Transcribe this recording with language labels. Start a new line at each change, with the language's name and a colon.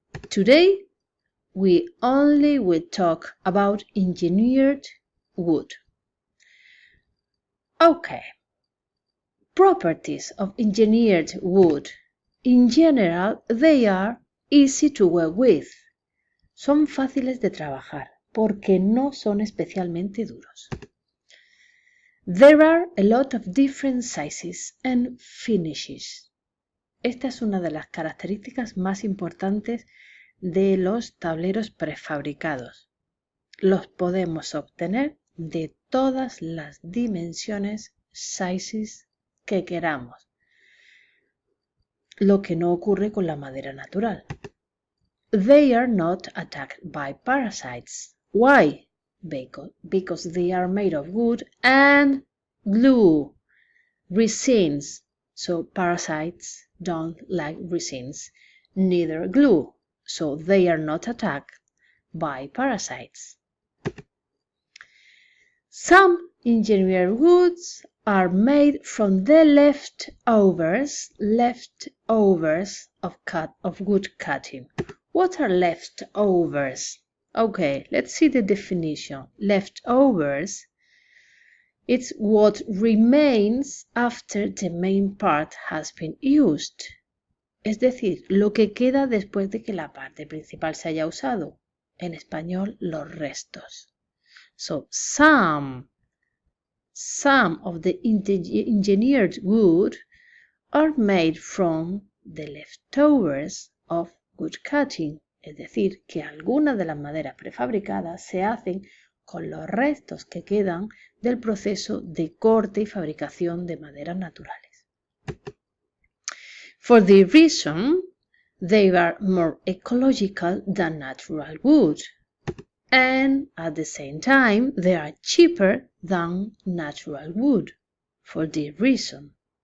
English: Today, we only will talk about engineered wood. Okay. Properties of engineered wood. In general, they are easy to work with.
Spanish: Son fáciles de trabajar porque no son especialmente duros.
English: There are a lot of different sizes and finishes.
Spanish: Esta es una de las características más importantes de los tableros prefabricados. Los podemos obtener de todas las dimensiones, sizes que queramos, lo que no ocurre con la madera natural.
English: They are not attacked by parasites. Why? Because they are made of wood and glue, resins. So parasites don't like resins, neither glue. So they are not attacked by parasites. Some engineered woods are made from the leftovers of wood cutting. What are leftovers? Okay, let's see the definition. Leftovers, it's what remains after the main part has been used.
Spanish: Es decir, lo que queda después de que la parte principal se haya usado. En español, los restos.
English: So, some of the engineered wood are made from the leftovers of wood cutting.
Spanish: Es decir, que algunas de las maderas prefabricadas se hacen con los restos que quedan del proceso de corte y fabricación de maderas naturales.
English: For the reason, they are more ecological than natural wood. And at the same time, they are cheaper than natural wood, for this reason.